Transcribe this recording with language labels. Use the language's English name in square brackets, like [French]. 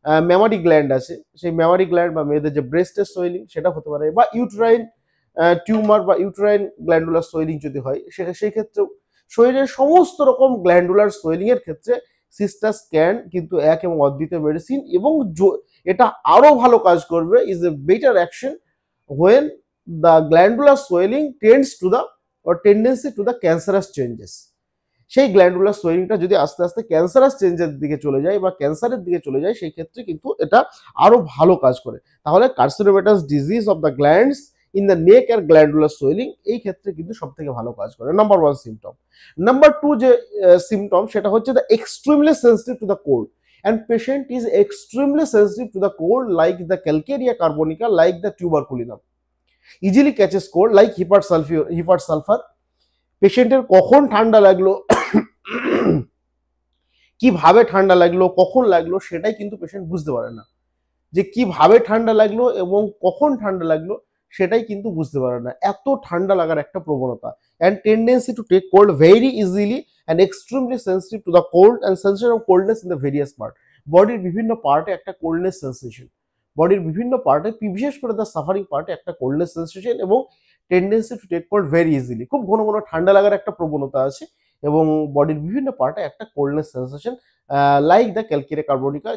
[Bangla] Memari gland আছে, সেই Memari gland বা মেয়েদের যে ব্রেস্টের সোয়েলিং সেটা হতে পারে, বা ইউট্রাইন টিউমার বা ইউট্রাইন গ্ল্যান্ডুলার সোয়েলিং যদি হয়, সেই ক্ষেত্রেও শরীরের সমস্ত রকম গ্ল্যান্ডুলার সোয়েলিং এর ক্ষেত্রে সিস্টাস ক্যান কিন্তু এক এবং অদ্বিতীয় মেডিসিন, এবং এটা আরো ভালো কাজ করবে, [English] Is a better action when the glandular swelling tends to the or tendency to the cancerous changes। [Bangla] সেই গ্ল্যান্ডুলার সোয়েলিংটা যদি আস্তে আস্তে ক্যান্সারাস চেঞ্জের দিকে চলে যায় বা ক্যান্সারের দিকে চলে যায়, সেই ক্ষেত্রে কিন্তু এটা আরো ভালো কাজ করে। তাহলে [English] carcinomatous disease of the glands in the neck [Bangla] আর glandular swelling এই ক্ষেত্রে কিন্তু সব থেকে ভালো কাজ করে। Number one symptom. [English] number two [Bangla] যে সিমটম সেটা হচ্ছে [English] The extremely sensitive to the cold, and patient is extremely sensitive to the cold, like the Calcarea carbonica, like the tuberculinum, easily catches cold like hepat sulfur। [Bangla] পেশেন্টের কখন ঠান্ডা লাগলো, কিভাবে ঠান্ডা লাগলো, কখন লাগলো, সেটাই কিন্তু পেশেন্ট বুঝতে পারে না। যে কিভাবে ঠান্ডা লাগলো এবং কখন ঠান্ডা লাগলো সেটাই কিন্তু বুঝতে পারে না, এত ঠান্ডা লাগার একটা প্রবণতা। [English] and tendency to take cold very easily and extremely sensitive to the cold and sensation of coldness in the various part। [Bangla] বডির বিভিন্ন পার্টে একটা কোল্ডনেস সেন্সেশন, বডির বিভিন্ন পার্টে, বিশেষ করে দ্য সাফারিং পার্টে একটা কোল্ডনেস সেন্সেশন, এবং [English] tendency to take cold very easily, [Bangla] খুব ঘন ঘন ঠান্ডা লাগার একটা প্রবণতা আছে, এবং বডির বিভিন্ন পার্টে একটা coldness sensation, like the calcarea কার্বোনিকা।